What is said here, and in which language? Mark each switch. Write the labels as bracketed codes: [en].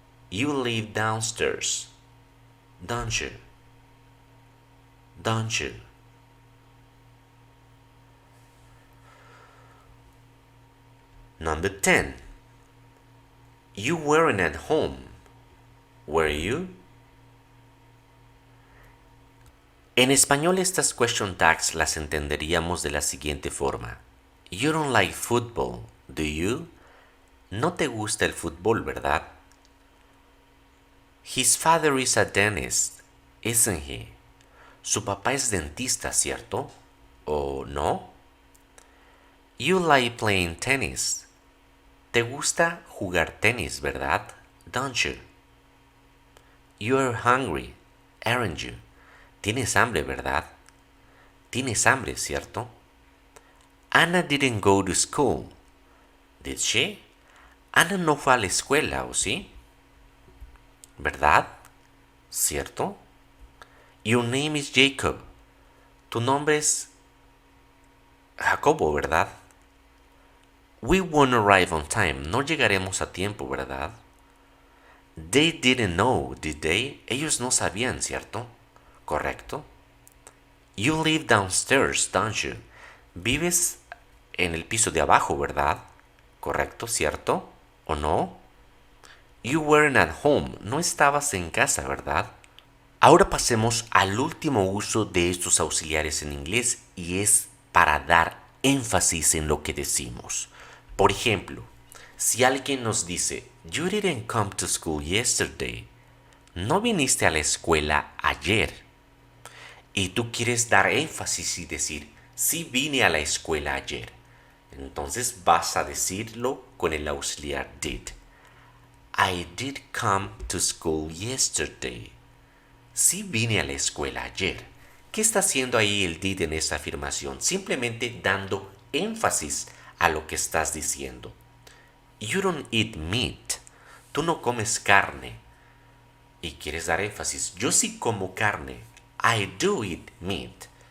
[en] You live downstairs, don't you? Don't you? Number 10. You weren't at home, were you? [es] En español estas question tags las entenderíamos de la siguiente forma. [en] You don't like football, do you? [es] No te gusta el fútbol, ¿verdad? [en] His father is a dentist. isn't he? [es] Su papá es dentista, ¿cierto? ¿O no? [en] You like playing tennis. [es] Te gusta jugar tenis, ¿verdad? [en] Don't you? You're hungry, aren't you? [es] Tienes hambre, ¿verdad? Tienes hambre, ¿cierto? [en] Anna didn't go to school. Did she? [es] Anna no fue a la escuela, ¿o sí? ¿Verdad? ¿Cierto? [en] Your name is Jacob. [es] Tu nombre es Jacobo, ¿verdad? [en] We won't arrive on time. [es] No llegaremos a tiempo, ¿verdad? [en] They didn't know, did they? [es] Ellos no sabían, ¿cierto? ¿Correcto? [en] You live downstairs, don't you? [es] Vives en el piso de abajo, ¿verdad? ¿Correcto, cierto? ¿O no? [en] You weren't at home. [es] No estabas en casa, ¿verdad? Ahora pasemos al último uso de estos auxiliares en inglés y es para dar énfasis en lo que decimos. Por ejemplo, si alguien nos dice, [en] You didn't come to school yesterday. [es] No viniste a la escuela ayer. Y tú quieres dar énfasis y decir, sí vine a la escuela ayer. Entonces vas a decirlo con el auxiliar did. [en] I did come to school yesterday. [es] Sí vine a la escuela ayer. ¿Qué está haciendo ahí el did en esa afirmación? Simplemente dando énfasis a lo que estás diciendo. [en] You don't eat meat. [es] Tú no comes carne. Y quieres dar énfasis. Yo sí como carne. [en] I do eat meat.